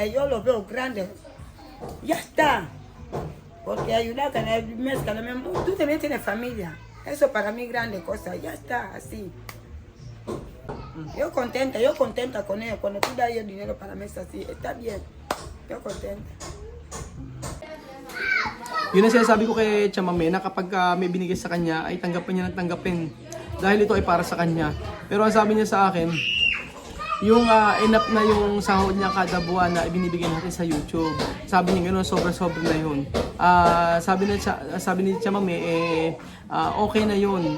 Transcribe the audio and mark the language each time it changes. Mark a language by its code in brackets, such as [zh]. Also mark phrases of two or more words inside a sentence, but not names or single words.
[es] Yo lo veo grande. Ya está. Porque ayudar cada mes, cada mes. Tú también tienes familia. Eso para mí grande cosa. Ya está, así. Yo contenta con ellos. Cuando tú das yo dinero para mes así, está bien. Yo contenta. [tl] Yun ang sinasabi ko kay Tiyan Mame na kapag may binigay sa kanya ay tanggapin niya ng tanggapin. Dahil ito ay para sa kanya. Pero ang sabi niya sa akin, yung enough na yung sahod niya kada buwan na ibinibigay natin sa YouTube. Sabi niya gano'n, sobra-sobra na yun. Sabi ni Tiyan Mame, okay na yun.